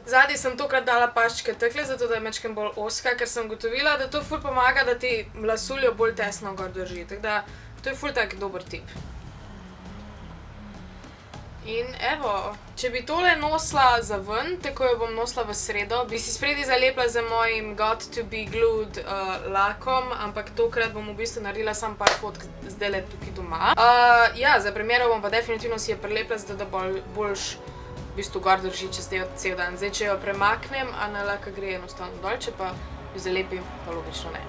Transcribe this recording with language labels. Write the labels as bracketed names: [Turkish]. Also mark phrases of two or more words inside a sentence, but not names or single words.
[Slovenian] Zadnji sem tokrat dala paščke takle, zato da je majčkeno bolj ozka, ker sem ugotovila, da to ful pomaga, da ti lasuljo bolj tesno gor drži, tako da to je ful tak dober tip. In evo, če bi tole nosila za ven, tako jo bom nosila v sredo, bi si spredi zalepila z mojim Got to be glued lakom, ampak tokrat bom v bistvu naredila sam par fotk zdajle tukaj doma. Ja, za primero bom pa definitivno si jo prelepila, zato da boljš v bistvu gor drži čez cel dan. Zdaj, če jo premaknem, laka gre enostavno dol, če pa jo zalepim, pa logično ne.